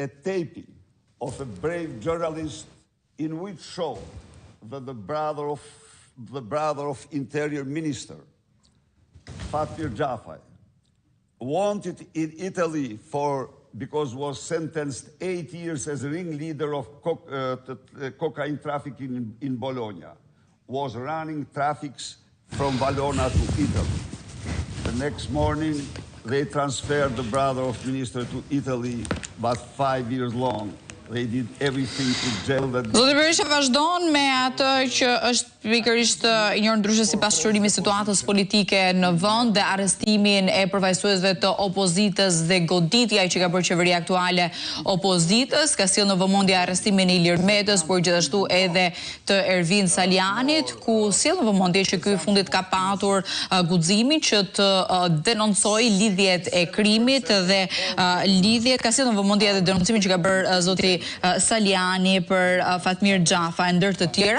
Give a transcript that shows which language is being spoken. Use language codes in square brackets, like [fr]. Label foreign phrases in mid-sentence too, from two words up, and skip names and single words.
[en] taping of a brave journalist in which showed that the brother of Interior Minister, Fatmir Jafai, wanted in Italy because was sentenced 8 years as a ringleader of cocaine trafficking in Bologna, was running traffics from Valona to Italy. The next morning, they transferred the brother of minister to Italy, but 5 years long. They did everything to jail that. [sq] Zoti Berisha vazhdon me atë që është pikërisht i njohur ndryshe si pasqyrimi i situatës politike në vend dhe arrestimin e përfaqësuesve të opozitës dhe goditja që ka bërë qeveria aktuale opozitës, ka sjellë në vëmendje arrestimin e Ilir Metës, por gjithashtu edhe të Ervin Salianit, ku sjell në vëmendje që ky fundit ka patur guximin që të denoncojë lidhjet e krimit dhe lidhjet, ka sjellë në vëmendje edhe denoncimin që ka bërë zoti Saliani për Fatmir Jafai, ndër të tjera.